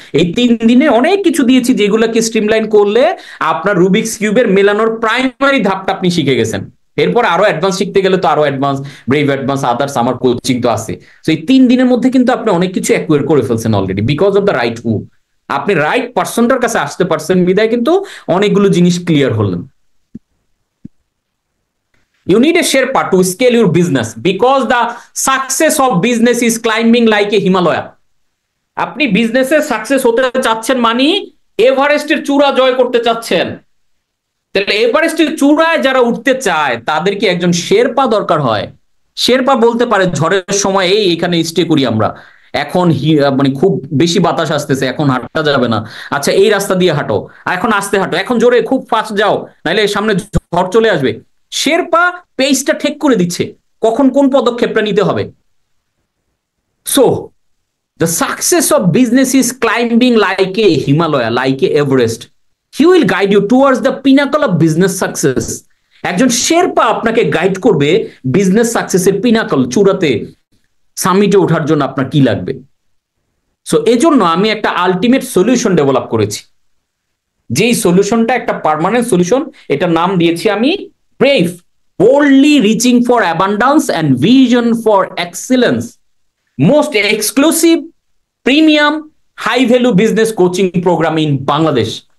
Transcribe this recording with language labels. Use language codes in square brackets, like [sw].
[bn] এই 3 দিনে অনেক কিছু দিয়েছি যেগুলোকে স্ট্রিমলাইন করলে আপনার রুবিক্স কিউবের মেলানোর প্রাইমারি ধাপটা আপনি শিখে গেছেন। এরপর আরো অ্যাডভান্স শিখতে গেলে তো আরো অ্যাডভান্স, ব্রেভ অ্যাডভান্স, আদার্স আমার কোচিং তো আছে। তো এই 3 দিনের মধ্যে কিন্তু আপনি অনেক কিছু অ্যাকুয়ার করে ফেলছেন already, [en] Because of the right who. [bn] আপনি রাইট পার্সনটার কাছে আসতে পারছেন বিদায় কিন্তু অনেকগুলো জিনিস ক্লিয়ার হলেন। [en] You need a Sherpa to scale your business because the success of business is climbing like a Himalaya. [bn] আপনি বিজনেসে সাকসেস হতে চাচ্ছেন মানে এভারেস্টের চূড়া জয় করতে চাচ্ছেন। তাহলে এভারেস্টের চূড়ায় যারা উঠতে চায় তাদের কি একজন শেরপা দরকার হয়। শেরপা বলতে পারে ঝড়ের সময় এই এখানে স্টে করি আমরা, এখন মানে খুব বেশি বাতাস আসতেছে, এখন হাঁটা যাবে না, আচ্ছা এই রাস্তা দিয়ে হাঁটো, এখন আস্তে হাঁটো, এখন জোরে খুব ফাস্ট যাও, নাইলে সামনে ঝড় চলে আসবে। শেরপা পেজটা ঠিক করে দিচ্ছে কখন কোন পদক্ষেপটা নিতে হবে। [en] So the success of business is climbing like a Himalaya, like a Everest. He will guide you towards the pinnacle of business success. [bn] একজন শেরপা আপনাকে গাইড করবে বিজনেস সাকসেসের পিনাকল, চূড়াতে, সামিটে ওঠার জন্য আপনার কি লাগবে। সো এজন্য আমি একটা আলটিমেট সলিউশন ডেভেলপ করেছি, যেই সলিউশনটা একটা পার্মানেন্ট সলিউশন। এটার নাম দিয়েছি আমি brave, [en] boldly reaching for abundance and vision for excellence, most exclusive [bn] premium high value business coaching programme in Bangladesh,